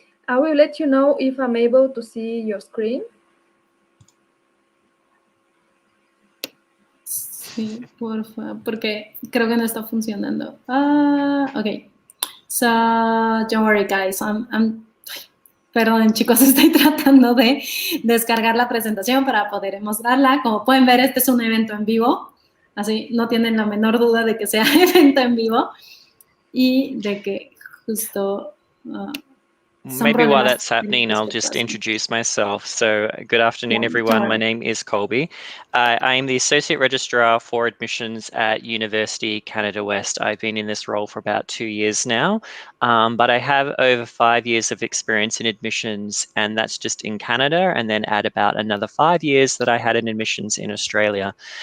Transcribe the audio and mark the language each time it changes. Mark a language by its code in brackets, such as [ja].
[en] I will let you know if I'm able to see your screen. [es] Sí, porfa, porque creo que no está funcionando. Ok. [en] So, don't worry, guys. [es] Perdón, chicos, estoy tratando de descargar la presentación para poder mostrarla. Como pueden ver, este es un evento en vivo. Así no tienen la menor duda de que sea evento en vivo y de que justo... [en] Maybe while that's happening, I'll just introduce myself. So good afternoon, everyone. My name is Colby. I am the Associate Registrar for Admissions at University Canada West. I've been in this role for about 2 years now, but I have over 5 years of experience in admissions, and that's just in Canada, and then add about another 5 years that I had in admissions in Australia.